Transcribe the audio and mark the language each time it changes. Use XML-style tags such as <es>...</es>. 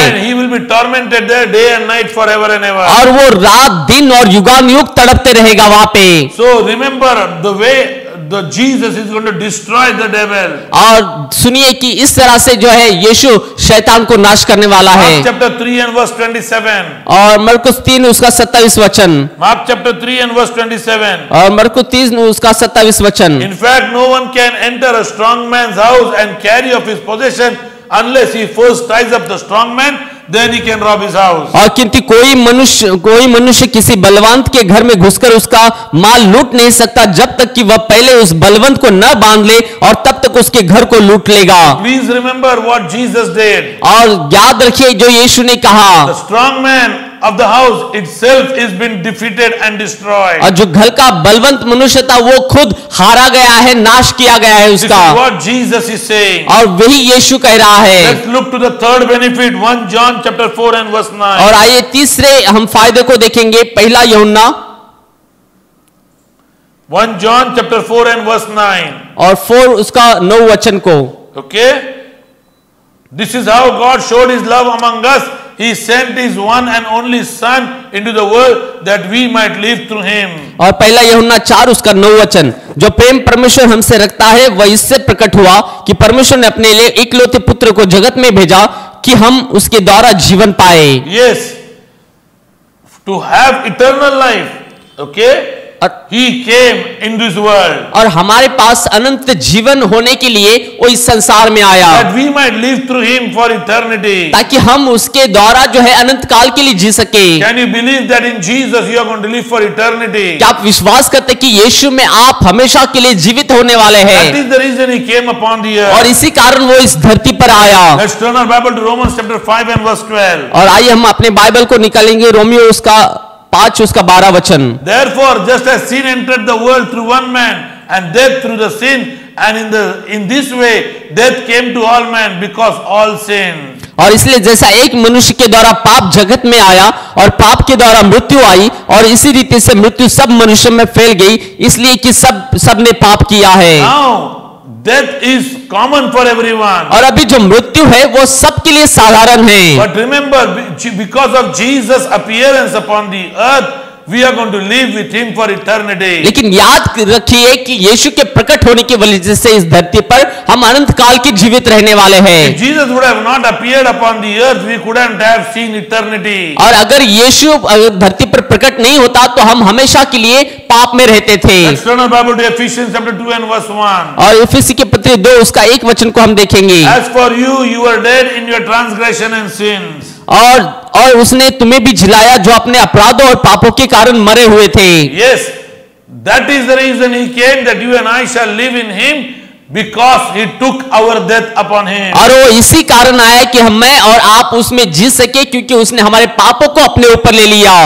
<en>And he will be tormented there day and night forever and ever.</en> <hi>और वो रात दिन और युगानुयुग तड़पते रहेगा वहां पे।</hi> <en>So remember the way the Jesus is going to destroy the devil.</en> <hi>और सुनिए कि इस तरह से जो है यीशु शैतान को नाश करने वाला है।</hi> <en>Mark chapter 3 and verse 27.</en> <hi>और मरकुस 3 उसका 27 वचन।</hi> <en>Mark chapter 3 and verse 27.</en> <hi>और मरकुस 3 उसका 27 वचन।</hi> <en>In fact, no one can enter a strong man's house and carry off his possession unless he first ties up the strong man, then he can rob his house.</en> <hi>और किंतु कोई मनुष्य किसी बलवंत के घर में घुसकर उसका माल लूट नहीं सकता जब तक कि वह पहले उस बलवंत को न बांध ले, और तब तक उसके घर को लूट लेगा।</hi> <en>Please remember what Jesus did.</en> <hi>और याद रखिए जो यीशु ने कहा,</hi> <en>The strong man of the house itself is been defeated and destroyed.</en> <hi>और जो घर का बलवंत मनुष्य था वो खुद हारा गया है, नाश किया गया है</hi> <en>This is</en> <hi>उसका।</hi> <en>what Jesus is saying.</en> <hi>और वही यीशु कह रहा है।</hi> <en>Let's look to the third benefit, 1 John chapter 4 and verse 9.</en> <hi>और आइए तीसरे हम फायदे को देखेंगे। पहला यूहन्ना</hi> <en>1 John chapter 4 and verse 9.</en> <hi>और 4 उसका 9 वचन को।</hi> <en>Okay? This is how God showed his love among us. He sent his one and only son into the world that we might live through him.</en> <hi>और पहला यूहन्ना 4 उसका 9 वचन, जो प्रेम परमेश्वर हमसे रखता है वह इससे प्रकट हुआ कि परमेश्वर ने अपने लिए इकलौते पुत्र को जगत में भेजा कि हम उसके द्वारा जीवन पाए।</hi> <en>Yes, to have eternal life. Okay? He came in this world.</en> <hi>और हमारे पास अनंत जीवन होने के लिए वो इस संसार में आया,</hi> <en>That we might live through him for eternity.</en> <hi>ताकि हम उसके द्वारा जो है अनंत काल के लिए जी सके।</hi> <en>Can you believe that in Jesus you are going to live for eternity?</en> <hi>क्या आप विश्वास करते कि यीशु में आप हमेशा के लिए जीवित होने वाले</hi> <en>That</en> <hi>हैं?</hi> <en>is the reason he came upon the</en> <hi>और</hi> <en>earth.</en> <hi>इसी कारण वो इस धरती पर आया।</hi> <en>Let's turn our Bible to Romans chapter 5 and verse 12.</en> <hi>और आइए हम अपने बाइबल को निकालेंगे, रोमियो उसका 5 उसका 12 वचन।</hi> <en>Therefore, just as sin entered the world through one man, and death through the sin, and in this way death came to all men because all sinned.</en> <hi>और इसलिए जैसा एक मनुष्य के द्वारा पाप जगत में आया और पाप के द्वारा मृत्यु आई, और इसी रीति से मृत्यु सब मनुष्य में फैल गई, इसलिए कि सब ने पाप किया है।</hi> <en>Now, death is common for everyone.</en> <hi>और अभी जो मृत्यु है वो सबके लिए साधारण है।</hi> <en>But remember, because of Jesus' appearance upon the earth, we are going to live with him for eternity.</en> <hi>लेकिन याद रखिए कि यीशु के प्रकट होने की वजह से इस धरती पर हम अनंत काल के जीवित रहने वाले</hi> <en>If</en> <hi>हैं।</hi> <en>Jesus would have not appeared upon the earth, we couldn't have seen eternity.</en> <hi>और अगर यीशु धरती पर प्रकट नहीं होता तो हम हमेशा के लिए पाप में रहते थे।</hi> <en>Let's turn our Bible to Ephesians chapter 2 and verse 1.</en> <hi>और इफिसी के पत्र 2 उसका 1 वचन को हम देखेंगे।</hi> <en>As for you, you were dead in your transgression and sins.</en> <hi>और उसने तुम्हें भी जिलाया जो अपने अपराधों और पापों के कारण मरे हुए थे।</hi> <en>Yes, that is the reason he came, that you and I shall live in him, because he took our death upon him.</en> <hi>और वो इसी कारण आया कि मैं और आप उसमें जी सके, क्योंकि उसने हमारे पापों को अपने ऊपर ले लिया।</hi>